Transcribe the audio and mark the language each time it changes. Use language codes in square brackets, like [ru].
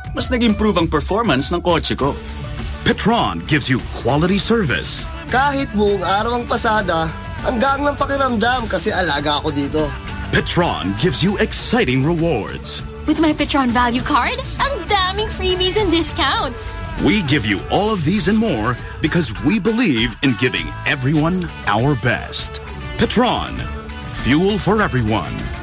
[tl] Mas nag-improve ang performance ng kotse ko. [en] Petron gives you quality service. [tl] Kahit buong araw ang pasada, hanggang lang pakiramdam kasi alaga ako dito. [en] Petron gives you exciting rewards. With my Petron Value Card, [tl] ang daming [en] freebies and discounts. We give you all of these and more because we believe in giving everyone our best. Petron, fuel for everyone.